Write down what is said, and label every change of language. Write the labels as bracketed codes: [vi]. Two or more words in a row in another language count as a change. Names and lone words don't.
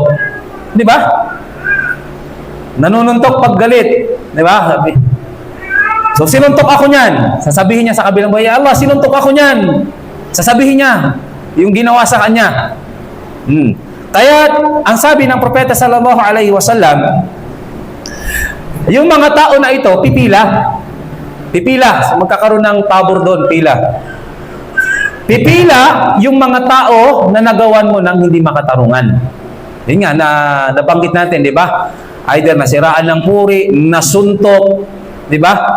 [tl] Di ba? Nanununtok paggalit. Di ba? Sabi. So, sinuntok ako niyan. Sasabihin niya sa kabilang buhay, Allah, sinuntok ako niyan. Sasabihin niya yung ginawa sa kanya. Kaya, ang sabi ng Propeta [ar] صلى الله عليه وسلم, [tl] yung mga tao na ito, pipila. Pipila. Magkakaroon ng pabor doon, pila. Pipila yung mga tao na nagawan mo ng hindi makatarungan. Yun nga, nabanggit natin, di ba? Either nasiraan ng puri, nasuntok, di ba?